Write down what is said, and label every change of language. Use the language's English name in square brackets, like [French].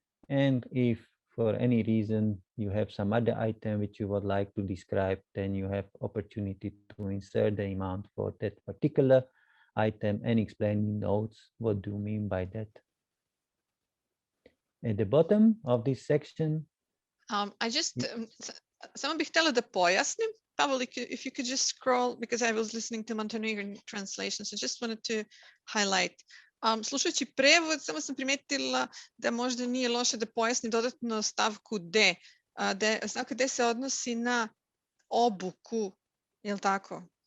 [English] And if for any reason you have some other item which you would like to describe, then you have opportunity to insert the amount for that particular item and explain in notes what do you mean by that. At the bottom of this section, [Serbian] samo bih htjela da pojasnim. [English] Pavel, if you could just scroll, because I was listening to Montenegrin translation, so just wanted to highlight. [Serbian] Slušajući prevod, samo sam primetila da možda nije loše da pojasni dodatno stavku D. Stavka D se odnosi na obuku, je li tako?